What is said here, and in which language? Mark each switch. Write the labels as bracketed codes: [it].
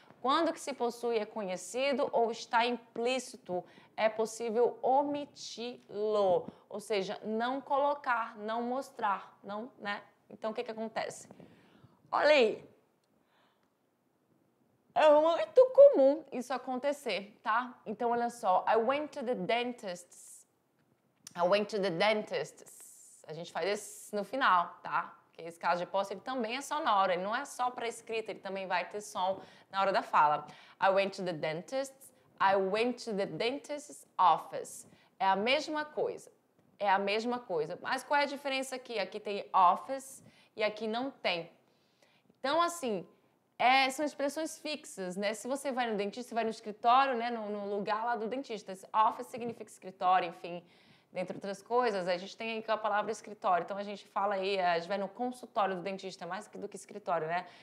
[pt] Quando que se possui é conhecido ou está implícito, é possível omiti-lo, ou seja, não colocar, não mostrar, não, né? Então, o que acontece? Olha aí, é muito comum isso acontecer, tá? Então, olha só, [en] I went to the dentist. I went to the dentist. [pt] A gente faz isso no final, tá? Porque esse caso de posse, ele também é sonoro, ele não é só para escrita, ele também vai ter som na hora da fala. [en] I went to the dentist. I went to the dentist's office. [pt] É a mesma coisa. É a mesma coisa. Mas qual é a diferença aqui? Aqui tem office e aqui não tem. Então, assim, são expressões fixas, né? Se você vai no dentista, você vai no escritório, né? No lugar lá do dentista. Office significa escritório, enfim. Dentre outras coisas, a gente tem aí a palavra escritório. Então, a gente fala aí, a gente vai no consultório do dentista, mais do que escritório, né?